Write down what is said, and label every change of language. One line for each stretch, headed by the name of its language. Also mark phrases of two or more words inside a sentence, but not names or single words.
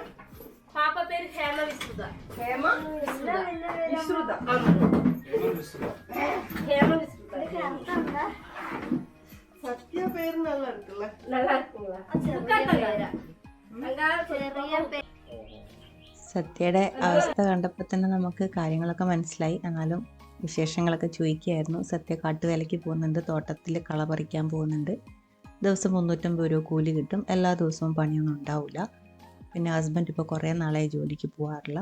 Tamil: பாப்பா பேரு ஹேமா விஸ்ருதா. ஹேமா விஸ்ருதா. ஹேமா விஸ்ருதா. சத்யா பேர் நல்லா இருக்குல்ல. நல்லா இருக்குங்களா? உட்காருங்க. அங்க பெரிய பேர்.
Malayalam: സത്യയുടെ അവസ്ഥ കണ്ടപ്പോൾ തന്നെ നമുക്ക് കാര്യങ്ങളൊക്കെ മനസ്സിലായി. എന്നാലും വിശേഷങ്ങളൊക്കെ ചോദിക്കുകയായിരുന്നു. സത്യ കാട്ടുവേലയ്ക്ക് പോകുന്നുണ്ട്, തോട്ടത്തിൽ കള പറിക്കാൻ പോകുന്നുണ്ട്. ദിവസം 350 രൂപ കൂലി കിട്ടും. എല്ലാ ദിവസവും പണിയൊന്നും ഉണ്ടാവില്ല. പിന്നെ ഹസ്ബൻഡ് ഇപ്പോൾ കുറേ നാളായി ജോലിക്ക് പോകാറില്ല.